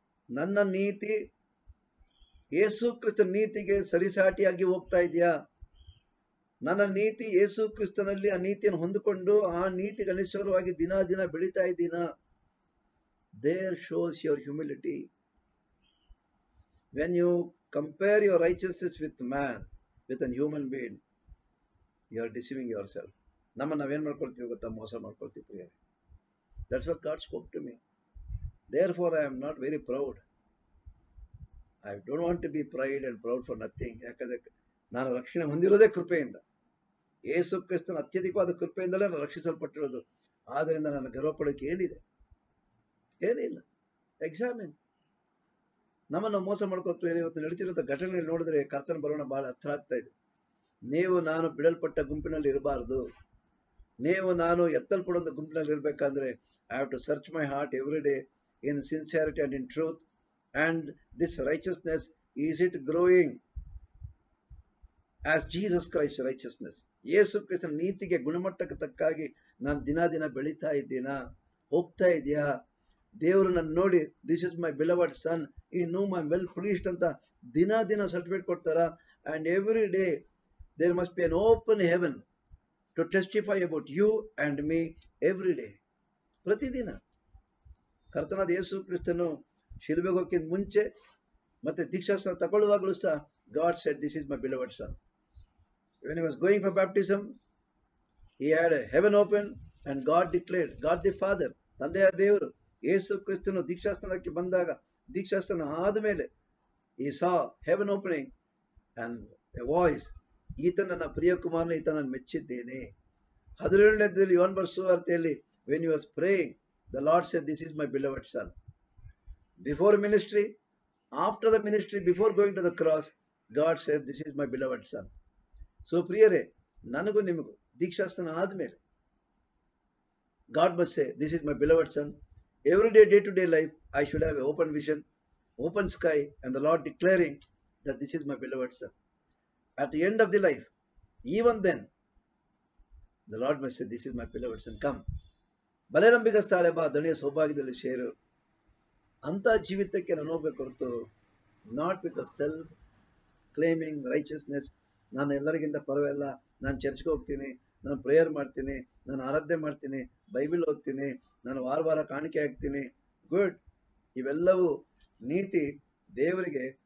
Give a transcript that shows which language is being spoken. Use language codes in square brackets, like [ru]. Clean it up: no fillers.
[kn] ನನ್ನ ನೀತಿ ಯೇಸು ಕ್ರಿಸ್ತನ ನೀತಿಗೆ ಸರಿಸಾಟಿಯಾಗಿ ಹೋಗ್ತಾ ಇದೆಯಾ? ನನ್ನ ನೀತಿ ಯೇಸು ಕ್ರಿಸ್ತನಲ್ಲಿ ಆ ನೀತಿಯನ್ನು ಹೊಂದಿಕೊಂಡು ಆ ನೀತಿಗೆ ಅನುಸಾರವಾಗಿ ದಿನ ದಿನ ಬೆಳೀತಾ ಇದ್ದೀನಾ? [en] There shows your humility. When you compare your righteousness with man, with a human being, you are deceiving yourself. [kn] ನಾವೇನ್ ಮಾಡ್ಕೊಳ್ತೀವಿ ಗೊತ್ತಾ? ಮೋಸ ಮಾಡ್ಕೊಳ್ತೀವಿ ಪ್ರಿಯರೇ. [en] That's what God spoke to me. Therefore, I am not very proud. I don't want to be pride and proud for nothing. [kn] ಯಾಕಂದ್ರೆ ನಾನು ರಕ್ಷಣೆ ಹೊಂದಿರೋದೇ ಕೃಪೆಯಿಂದ. ಯೇಸು ಕ್ರಿಸ್ತನ ಅತ್ಯಧಿಕವಾದ ಕೃಪೆಯಿಂದಲೇ ನಾನು ರಕ್ಷಿಸಲ್ಪಟ್ಟಿರೋದು. ಆದ್ದರಿಂದ ನನ್ನ ಗರ್ವಪಡೋಕೆ ಏನಿದೆ? ಏನಿಲ್ಲ. ಎಕ್ಸಾಮಿನ್. ನಮ್ಮನ್ನು ಮೋಸ ಮಾಡ್ಕೊಳ್ತೀವಿ. ಇವತ್ತು ನಡೀತಿರುವಂಥ ಘಟನೆಗಳು ನೋಡಿದ್ರೆ ಕರ್ತನ ಬರೋಣ ಬಹಳ ಹತ್ರ ಆಗ್ತಾ ಇದೆ. ನೀವು ನಾನು ಬಿಡಲ್ಪಟ್ಟ ಗುಂಪಿನಲ್ಲಿ ಇರಬಾರ್ದು. ನೀವು ನಾನು ಎತ್ತಲ್ಪಡುವಂಥ ಗುಂಪಿನಲ್ಲಿ ಇರಬೇಕಂದ್ರೆ [en] I have to search my heart every day in sincerity and in truth. And this righteousness, is it growing as Jesus Christ righteousness? [kn] ಯೇಸು ಕ್ರಿಸ್ತನ ನೀತಿಗೆ ಗುಣಮಟ್ಟಕ್ಕೆ ತಕ್ಕಾಗಿ ನಾನು ದಿನ ದಿನ ಬೆಳೀತಾ ಇದ್ದೀನಾ? ಹೋಗ್ತಾ ಇದೆಯಾ? ದೇವರು ನನ್ನ ನೋಡಿ, [en] this is my beloved son, ಈ ನೋ my well pleased [kn] ಅಂತ ದಿನ ದಿನ ಸರ್ಟಿಫಿಕೇಟ್ ಕೊಡ್ತಾರ. [en] And every day there must be an open heaven to testify about you and me every day. [kn] ಪ್ರತಿದಿನ ಕರ್ತನಾದ ಯೇಸು ಕ್ರಿಸ್ತನು ಶಿಲುಬೆಗೆ ಹೋಗೋಕ್ಕಿಂತ ಮುಂಚೆ ಮತ್ತೆ ದೀಕ್ಷಾಸ್ತ್ರ ತಗೊಳ್ಳುವಾಗಲೂ ಸಹ [en] God said, this is my beloved son. When he was going for baptism, he had a heaven open and God declared, God the Father, [kn] ತಂದೆಯ ದೇವರು ಯೇಸು ಕ್ರಿಸ್ತನು ದೀಕ್ಷಾಸ್ನಾನಕ್ಕೆ ಬಂದಾಗ, ದೀಕ್ಷಾಸ್ನಾನ ಆದಮೇಲೆ [en] he saw heaven opening and a voice, [kn] ಈತ ನನ್ನ ಪ್ರಿಯ ಕುಮಾರನ, ಈತ ನಾನು ಮೆಚ್ಚಿದ್ದೇನೆ. 17ನೇದಲ್ಲಿ ಯೋಹನ ಬರೆದ ಸುವಾರ್ತೆಯಲ್ಲಿ [en] when he was praying, the Lord said, this is my beloved son. Before ministry, after the ministry, before going to the cross, God said, this is my beloved son. So [kn] ಪ್ರಿಯರೇ, ನನಗೂ ನಿಮಗೂ ದೀಕ್ಷಾಸ್ನಾನ ಆದಮೇಲೆ [en] God must say, this is my beloved son. Every day, day-to-day life, I should have an open vision, open sky, and the Lord declaring that this is my beloved son. At the end of the life, even then, the Lord must say, this is my beloved son. Come. [kn] ಬಲೆ ನಂಬಿಗಸ್ತಾಳೆ ಬಾ, ದಣಿಯ ಸೌಭಾಗ್ಯದಲ್ಲಿ ಸೇರು. ಅಂತ ಜೀವಿತಕ್ಕೆ ನಾನು ಹೋಗ್ಬೇಕು ಹೊರತು [en] Not with a self claiming righteousness. [kn] ನಾನು ಎಲ್ಲರಿಗಿಂತ ಪರವಾಗಿಲ್ಲ, ನಾನು ಚರ್ಚ್ಗೆ ಹೋಗ್ತೀನಿ, ನಾನು ಪ್ರೇಯರ್ ಮಾಡ್ತೀನಿ, ನಾನು ಆರಾಧನೆ ಮಾಡ್ತೀನಿ, ಬೈಬಲ್ ಓದ್ತೀನಿ, ನಾನು ವಾರ ವಾರ ಕಾಣಿಕೆ ಹಾಕ್ತೀನಿ. ಗುಡ್. ಇವೆಲ್ಲವೂ ನೀತಿ ದೇವರಿಗೆ